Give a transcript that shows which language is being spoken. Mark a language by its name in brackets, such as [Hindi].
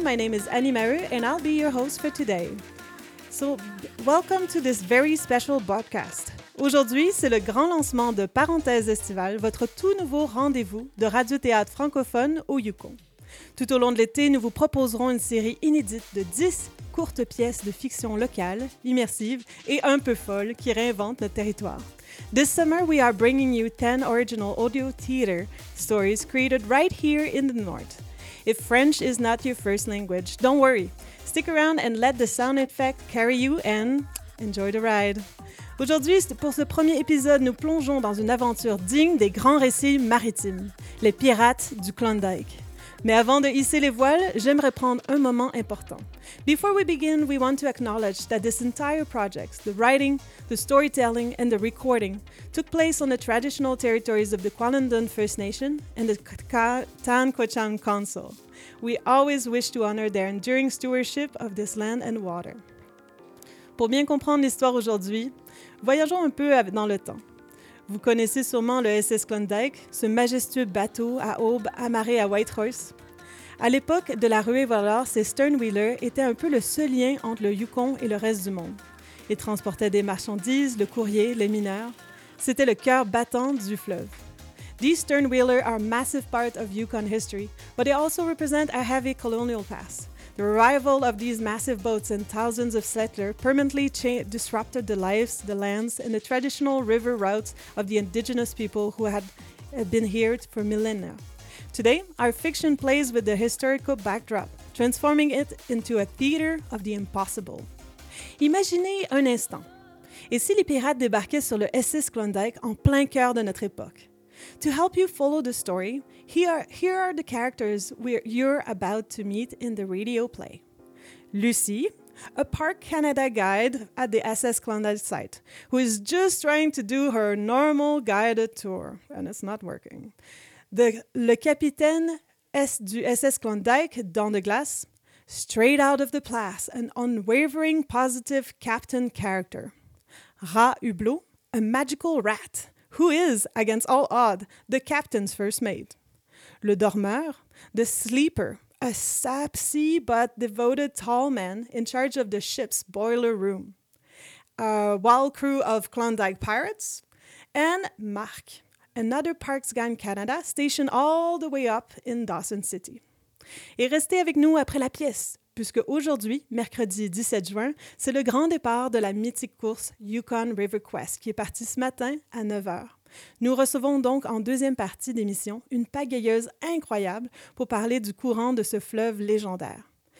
[English] My name is Annie Maheu, and I'll be your host for today. So, welcome to this very special broadcast. [French] Aujourd'hui, c'est le grand lancement de Parenthèse Estivale, votre tout nouveau rendez-vous de radio-théâtre francophone au Yukon. Tout au long de l'été, nous vous proposerons une série inédite de 10 courtes pièces de fiction locale, immersive et un peu folle qui réinventent notre territoire. [English] This summer, we are bringing you 10 original audio theater stories created right here in the North. If French is not your first language, don't worry. Stick around and let the sound effect carry you and enjoy the ride. Aujourd'hui, pour ce premier épisode, nous plongeons dans une aventure digne des grands récits maritimes, les pirates du Klondike. Mais avant de hisser les voiles, j'aimerais prendre un moment important. Before we begin, we want to acknowledge that this entire project, the writing, the storytelling, and the recording, took place on the traditional territories of the Kwalundun First Nation and the Tan Kwachan Council. We always wish to honor their enduring stewardship of this land and water. [French] Pour bien comprendre l'histoire aujourd'hui, voyageons un peu dans le temps. Vous connaissez sûrement le SS Klondike, ce majestueux bateau à aubes amarré à Whitehorse. À l'époque de la ruée voleur, ces sternwheelers étaient un peu le seul lien entre le Yukon et le reste du monde. Ils transportaient des marchandises, le courrier, les mineurs. C'était le cœur battant du fleuve. [English] These sternwheelers are a massive part of Yukon history, but they also represent a heavy colonial past. The arrival of these massive boats and thousands of settlers permanently disrupted the lives, the lands, and the traditional river routes of the indigenous people who had been here for millennia. Today, our fiction plays with the historical backdrop, transforming it into a theater of the impossible. [French] Imaginez un instant. Et si les pirates débarquaient sur le SS Klondike en plein cœur de notre époque? [English] To help you follow the story, here are the characters you're about to meet in the radio play. Lucy, a Parc Canada guide at the SS Klondike site, who is just trying to do her normal guided tour, and it's not working. [French] Le capitaine S du SS Klondike dans de glace, [English] straight out of the place, an unwavering positive captain character. Rat Hublot, a magical rat, who is, against all odds, the captain's first mate. Le dormeur, the sleeper, a sapsy but devoted tall man in charge of the ship's boiler room. A wild crew of Klondike pirates. And Marc, another Parks Gang Canada stationed all the way up in Dawson City. [French] Et restez avec nous après la pièce, puisque aujourd'hui, mercredi 17 juin, c'est le grand départ de la mythique course Yukon River Quest qui est partie ce matin à 9h. Nous recevons donc en deuxième partie d'émission une pagayeuse incroyable pour parler du courant de ce fleuve légendaire.